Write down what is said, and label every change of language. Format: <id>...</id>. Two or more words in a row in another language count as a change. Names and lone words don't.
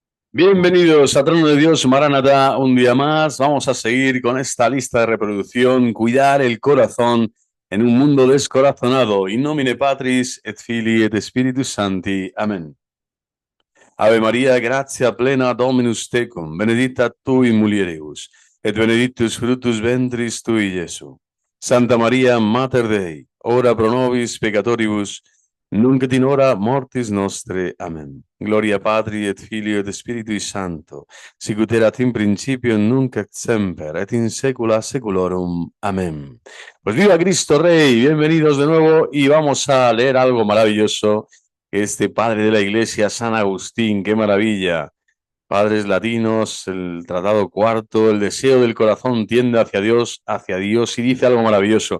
<es>Bienvenidos a Trono de Dios, Maranatá, un día más. Vamos a seguir con esta lista de reproducción, cuidar el corazón en un mundo descorazonado.</es> <la>In nomine Patris et Filii et Spiritus Sancti. Amén. Ave Maria, gratia plena Dominus tecum, benedicta tu in mulieribus, et benedictus fructus ventris tui, Iesu. Santa Maria, Mater Dei, ora pro nobis peccatoribus, nunc et in hora mortis nostre. Amén. Gloria Patri et Filio et Spiritui Sancto, sicut erat in principio, nunc et semper, et in saecula saeculorum. Amén.</la> <es>Pues viva Cristo Rey, bienvenidos de nuevo y vamos a leer algo maravilloso. Este padre de la iglesia, San Agustín, qué maravilla. Padres latinos, el tratado cuarto, el deseo del corazón tiende hacia Dios y dice algo maravilloso.</es>